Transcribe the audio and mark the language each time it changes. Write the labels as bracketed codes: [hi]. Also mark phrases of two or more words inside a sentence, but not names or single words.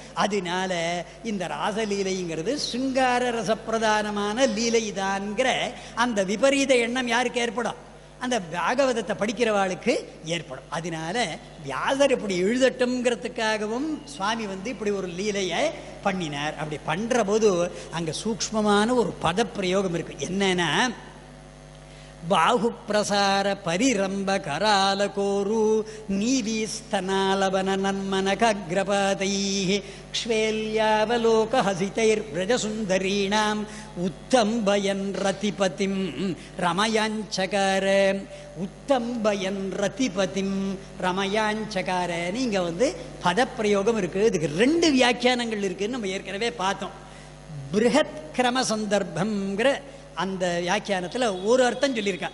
[ta] அதனால இந்த ராசலீலைங்கிறது சிங்கார ரசப்பிரதானமான லீலை தான்ங்கிற அந்த விபரீத எண்ணம் யாருக்கு ஏற்படும், அந்த பாகவதத்தை படிக்கிறவாளுக்கு ஏற்படும். அதனால வியாசர் இப்படி எழுதட்டும்ங்கிறதுக்காகவும் சுவாமி இப்படி ஒரு லீலையை பண்ணினார். அப்படி பண்ற போது அங்க சூக்ஷ்மமான ஒரு பதப்பிரயோகம் இருக்கு. என்னன்னா, [sa] ಬಾಹು ಪ್ರಸಾರ ಪರಿರಂಭ ಕರಾಲ ಕೋರು ನೀಲೀಸ್ತನಾಲವನ ನನ್ಮನಖಗ್ರಪಾತೈ ಕ್ಷ್ವೇಲ್ಯಾವಲೋಕ ಹಸಿತೈರ್ವ್ರಜಸುಂದರೀಣಾಂ ಉತ್ತಂಬಯನ್ ರತಿಪತಿಂ रमयाञ्चकार उत्तम्भयन् रतिपतिं रमयाञ्चकार. [ta] இங்கே பதப்பிரயோகம் இருக்குது. இதுக்கு 2 வியாக்கியானங்கள் இருக்குதுன்னு நம்ம ஏற்கனவே பார்த்தோம். பிருஹத் கிரம சந்தர்ப்பங்கிற அந்த வியாக்கியானத்தில் ஒரு அர்த்தம் சொல்லியிருக்கா.